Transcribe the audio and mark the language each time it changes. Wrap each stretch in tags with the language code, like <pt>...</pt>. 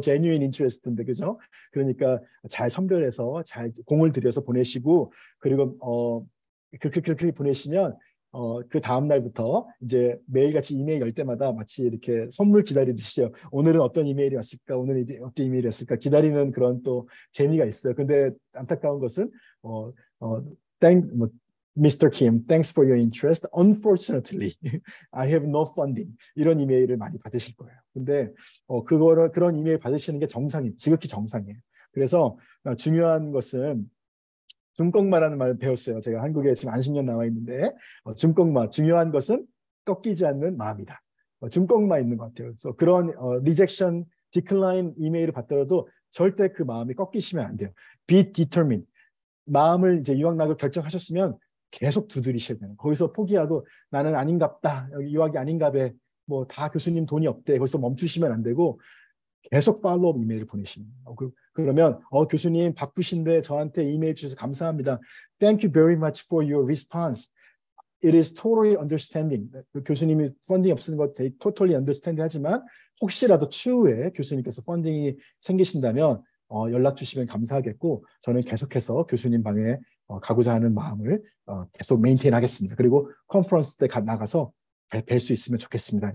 <en>genuine interest</en> <ko>인데, 그죠? 그러니까 잘 선별해서 잘 공을 들여서 보내시고, 그리고 그렇게 보내시면 그 다음 날부터 이제 매일같이 이메일 열 때마다 마치 이렇게 선물 기다리듯이요. 오늘은 어떤 이메일이 왔을까? 오늘은 어떤 이메일이 왔을까? 기다리는 그런 또 재미가 있어요. 근데 안타까운 것은 어, 어, 뭐, Mr.</ko> <en>Kim, thanks for your interest. Unfortunately, I have no funding.</en> <ko>이런 이메일을 많이 받으실 거예요. 근데 그런 이메일 받으시는 게 지극히 정상이에요. 그래서 중요한 것은 중꺾마라는 말을 배웠어요. 제가 한국에 지금 한 10년 나와 있는데 중꺾마, 중요한 것은 꺾이지 않는 마음이다. 중꺾마 있는 것 같아요. 그래서 그런 리젝션, 디클라인 이메일을 받더라도 절대 그 마음이 꺾이시면 안 돼요.</ko> <en>Be determined.</en> <ko>마음을 이제 유학락을 결정하셨으면 계속 두드리셔야 돼요. 거기서 포기하고 나는 아닌갑다. 여기 유학이 아닌가배. 뭐 다 교수님 돈이 없대. 거기서 멈추시면 안 되고 계속 팔로업 이메일을 보내시는 거예요. 그러면 교수님 바쁘신데 저한테 이메일 주셔서 감사합니다.</ko> <en>Thank you very much for your response. It is totally understanding.</en> <ko>교수님이 펀딩이 없는 것 되게</ko> <en>totally understand</en> <ko>하지만 혹시라도 추후에 교수님께서 펀딩이 생기신다면 연락 주시면 감사하겠고 저는 계속해서 교수님 방에 가고자 하는 마음을 계속 메인테인 하겠습니다. 그리고 컨퍼런스 때 나가서 뵐 수 있으면 좋겠습니다.</ko>